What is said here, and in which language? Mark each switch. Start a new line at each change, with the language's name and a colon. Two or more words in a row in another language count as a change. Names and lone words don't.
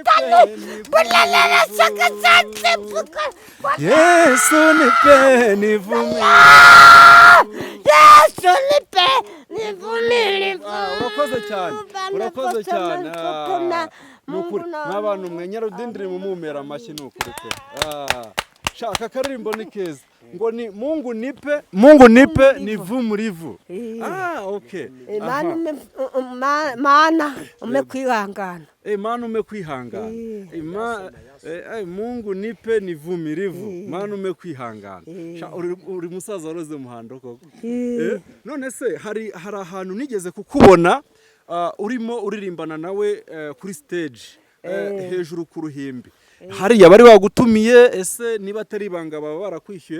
Swahili: Yesu nipe nivumilivu. Yesu nipe nivumilivu.
Kinyarwanda: Urakoze cyane, urakoze cyane. Mungu n'abantu mwe Nyarudindiri mumumera amashyi n'ukuri pe. Shaka karirimbo ni keza ngo
Swahili: ni Mungu nipe nivumilivu.
Kinyarwanda: Okay.
Swahili: Mana umekwihangana. Mana umekwihangana. Mungu nipe nivumilivu. Mana umekwihangana.
Kinyarwanda: Uri musaza waroze muhando koko. None se hari ahantu nigeze kukubona urimo uririmbana nawe kuri stage hejuru ku ruhimbi. Hariya bari bagutumiye, ese niba atari ibanga baba barakwishyuye?